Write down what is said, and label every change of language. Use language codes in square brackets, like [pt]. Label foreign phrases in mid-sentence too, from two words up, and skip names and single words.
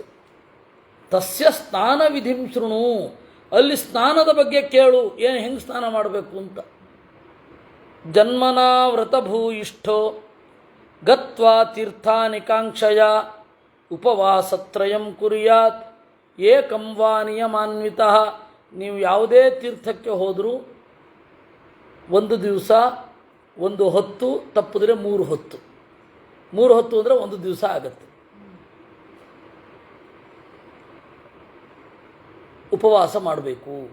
[sa] ತಸ್ಯ ಸ್ನಾನ ವಿಧಿಂ ಶೃಣು, [kn] ಅಲ್ಲಿ ಸ್ನಾನದ ಬಗ್ಗೆ ಕೇಳು, ಏನು ಹೆಂಗೆ ಸ್ನಾನ ಮಾಡಬೇಕು ಅಂತ. [sa] ಜನ್ಮನಾ ವ್ರತಭೂಯಿಷ್ಠೋ ಗತ್ವಾ ತೀರ್ಥಾನಿ ಕಾಂಕ್ಷಯ ಉಪವಾಸತ್ರಯಂ ಕುರ್ಯಾತ್ ಏಕಂ ವಾ ನಿಯಮಾನ್ವಿತಃ. [kn] ನೀವು ಯಾವುದೇ ತೀರ್ಥಕ್ಕೆ ಹೋದರೂ ಒಂದು ದಿವಸ, ಒಂದು ಹೊತ್ತು, ತಪ್ಪಿದ್ರೆ 3 ಹೊತ್ತು. 3 ಹೊತ್ತು ಅಂದರೆ 1 ದಿವಸ ಆಗತ್ತೆ. ಉಪವಾಸ ಮಾಡಬೇಕು.